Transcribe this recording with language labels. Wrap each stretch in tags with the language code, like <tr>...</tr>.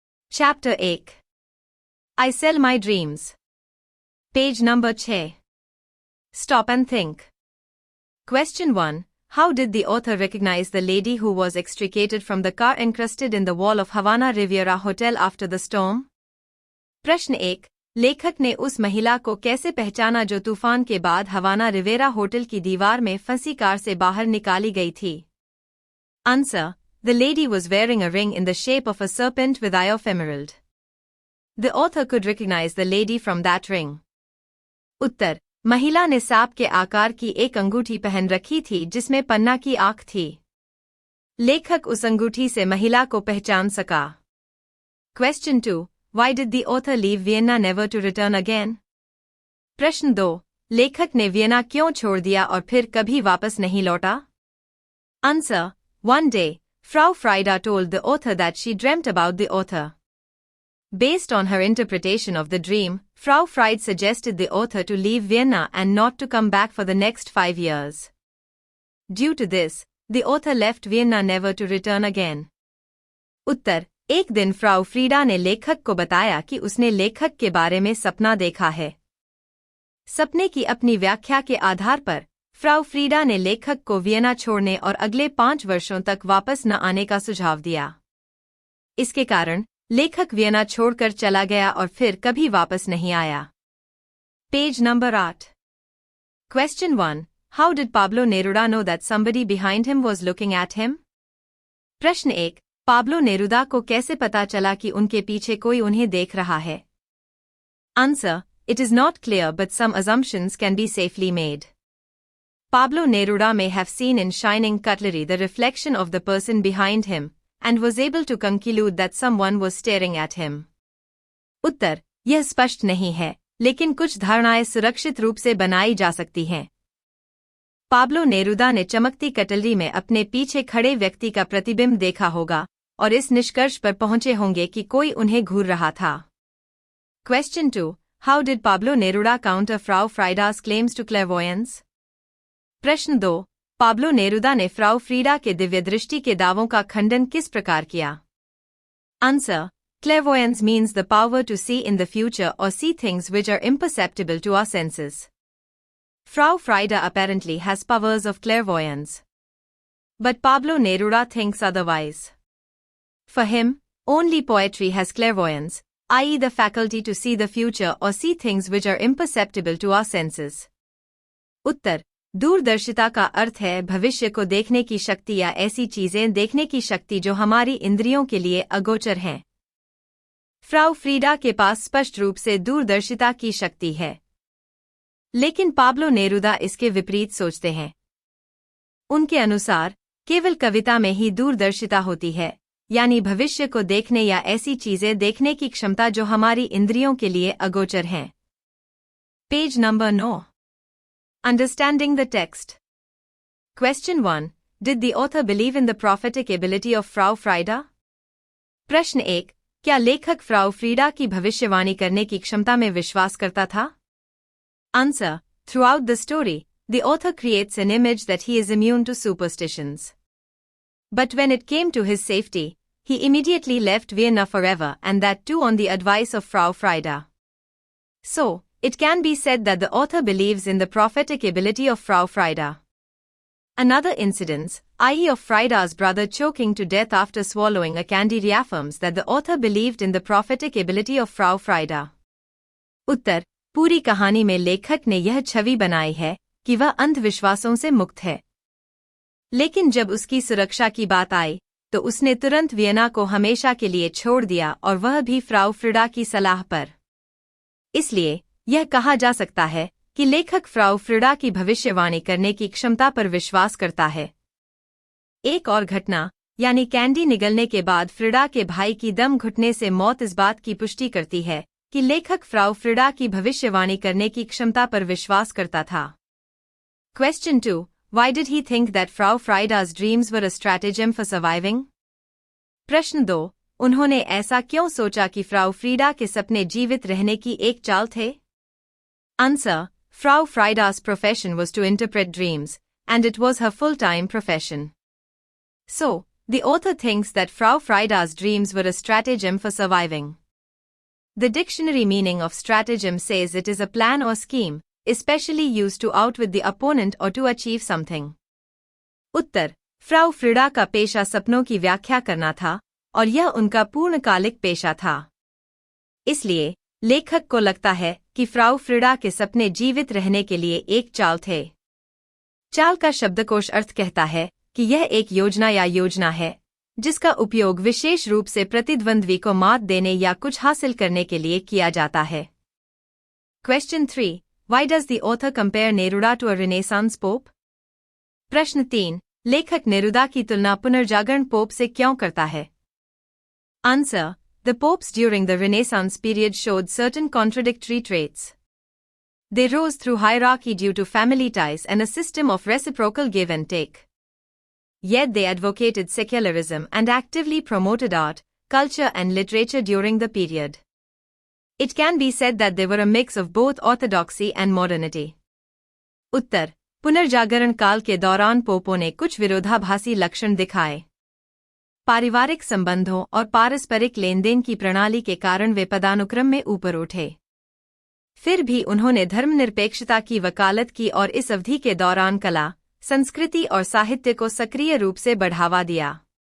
<en>Chapter 1. I sell my dreams. Page number 6. Stop and think. Question 1. How did the author recognize the lady who was extricated from the car encrusted in the wall of Havana Riviera Hotel after the storm?</en> <hi>प्रश्न 1. लेखक ने उस महिला को कैसे पहचाना जो तूफान के बाद हवाना रिवेरा होटल की दीवार में फंसी कार से बाहर निकाली गई थी?</hi> <en>Answer. The lady was wearing a ring in the shape of a serpent with eye of emerald. The author could recognize the lady from that ring.</en> <hi>उत्तर. महिला ने सांप के आकार की एक अंगूठी पहन रखी थी जिसमें पन्ना की आंख थी. लेखक उस अंगूठी से महिला को पहचान सका.</hi> <en>Question 2. Why did the author leave Vienna never to return again?</en> <hi>प्रश्न 2. लेखक ने वियना क्यों छोड़ दिया और फिर कभी वापस नहीं लौटा?</hi> <en>Answer. One day, Frau Frieda told the author that she dreamt about the author. Based on her interpretation of the dream, Frau Fried suggested the author to leave Vienna and not to come back for the next 5 years. Due to this, the author left Vienna never to return again.</en> <hi>उत्तर. एक दिन Frau Frida ने लेखक को बताया कि उसने लेखक के बारे में सपना देखा है. सपने की अपनी व्याख्या के आधार पर फ्राउ फ्रीडा ने लेखक को वियना छोड़ने और अगले 5 वर्षों तक वापस न आने का सुझाव दिया. इसके कारण लेखक वियना छोड़कर चला गया और फिर कभी वापस नहीं आया.</hi> <en>Page number 8. Question 1. How did Pablo Neruda know that somebody behind him was looking at him?</en> <hi>प्रश्न 1. पाब्लो नेरुदा को कैसे पता चला कि उनके पीछे कोई उन्हें देख रहा है?</hi> <en>Answer. It is not clear but some assumptions can be safely made. Pablo Neruda may have seen in shining cutlery the reflection of the person behind him, and was able to conclude that someone was staring at him.</en> <hi>उत्तर. यह स्पष्ट नहीं है, लेकिन कुछ धारणाएं सुरक्षित रूप से बनाई जा सकती हैं. पाब्लो नेरुदा ने चमकती कटलरी में अपने पीछे खड़े व्यक्ति का प्रतिबिंब देखा होगा और इस निष्कर्ष पर पहुंचे होंगे कि कोई उन्हें घूर रहा था.</hi> <en>Question 2. How did Pablo Neruda counter Frau Frieda's claims to clairvoyance?</en> <hi>प्रश्न 2. पाब्लो नेरुदा ने फ्राउ फ्रीडा के दिव्य दृष्टि के दावों का खंडन किस प्रकार किया?</hi> <en>Answer. Clairvoyance means the power to see in the future or see things which are imperceptible to our senses. Frau Frieda apparently has powers of clairvoyance. But Pablo Neruda thinks otherwise. For him, only poetry has clairvoyance, i.e. the faculty to see the future or see things which are imperceptible to our senses.</en> <hi>उत्तर. दूरदर्शिता का अर्थ है भविष्य को देखने की शक्ति या ऐसी चीजें देखने की शक्ति जो हमारी इंद्रियों के लिए अगोचर हैं. फ्राउ फ्रीडा के पास स्पष्ट रूप से दूरदर्शिता की शक्ति है. लेकिन पाब्लो नेरुदा इसके विपरीत सोचते हैं. उनके अनुसार केवल कविता में ही दूरदर्शिता होती है, यानी भविष्य को देखने या ऐसी चीजें देखने की क्षमता जो हमारी इंद्रियों के लिए अगोचर हैं.</hi> <en>Page number 9. Understanding the text. Question 1. Did the author believe in the prophetic ability of Frau Frieda?</en> <hi>प्रश्न 1. क्या लेखक फ्राउ फ्रीडा की भविष्यवाणी करने की क्षमता में विश्वास करता था?</hi> <en>Answer. Throughout the story, the author creates an image that he is immune to superstitions. But when it came to his safety, he immediately left Vienna forever, and that too on the advice of Frau Frieda. So, it can be said that the author believes in the prophetic ability of Frau Frieda. Another incident, i.e. of Frieda's brother choking to death after swallowing a candy, reaffirms that the author believed in the prophetic ability of Frau Frieda.</en> <hi>उत्तर. पूरी कहानी में लेखक ने यह छवि बनाई है कि वह अंधविश्वासों से मुक्त है. लेकिन जब उसकी सुरक्षा की बात आई, तो उसने तुरंत वियना को हमेशा के लिए छोड़ दिया और वह भी फ्राउ फ्रीडा की सलाह पर. इसलिए यह कहा जा सकता है कि लेखक फ्राउ फ्रीडा की भविष्यवाणी करने की क्षमता पर विश्वास करता है. एक और घटना, यानी कैंडी निगलने के बाद फ्रीडा के भाई की दम घुटने से मौत, इस बात की पुष्टि करती है कि लेखक फ्राउ फ्रीडा की भविष्यवाणी करने की क्षमता पर विश्वास करता था.</hi> <en>Question 2. Why did he think that Frau Frieda's dreams were a stratagem for surviving?</en> <hi>प्रश्न 2. उन्होंने ऐसा क्यों सोचा कि फ्राउ फ्रीडा के सपने जीवित रहने की एक चाल थे?</hi> <en>Answer. Frau Frieda's profession was to interpret dreams, and it was her full-time profession. So, the author thinks that Frau Frieda's dreams were a stratagem for surviving. The dictionary meaning of stratagem says it is a plan or scheme, especially used to outwit the opponent or to achieve something.</en> <hi>Uttar, Frau Frida का पेशा सपनों की व्याख्या करना था और यह उनका पूर्णकालिक पेशा था। इसलिए, लेखक को लगता है कि फ्राउ फ्रीडा के सपने जीवित रहने के लिए एक चाल थे। चाल का शब्दकोश अर्थ कहता है कि यह एक योजना या योजना है जिसका उपयोग विशेष रूप से प्रतिद्वंद्वी को मात देने या कुछ हासिल करने के लिए किया जाता है।</hi> <en>Question 3. Why does the author compare Neruda to a Renaissance pope?</en> <hi>प्रश्न 3. लेखक नेरुदा की तुलना पुनर्जागरण पोप से क्यों करता है?</hi> <en>Answer. The popes during the Renaissance period showed certain contradictory traits. They rose through hierarchy due to family ties and a system of reciprocal give and take. Yet they advocated secularism and actively promoted art, culture and literature during the period. It can be said that they were a mix of both orthodoxy and modernity.</en> <hi>उत्तर, पुनर्जागरण काल के दौरान पोपों ने कुछ विरोधाभासी लक्षण दिखाए। पारिवारिक संबंधों और पारस्परिक लेनदेन की प्रणाली के कारण वे पदानुक्रम में ऊपर उठे। फिर भी उन्होंने धर्मनिरपेक्षता की वकालत की और इस अवधि के दौरान कला, संस्कृति और साहित्य को सक्रिय रूप से बढ़ावा दिया।</hi>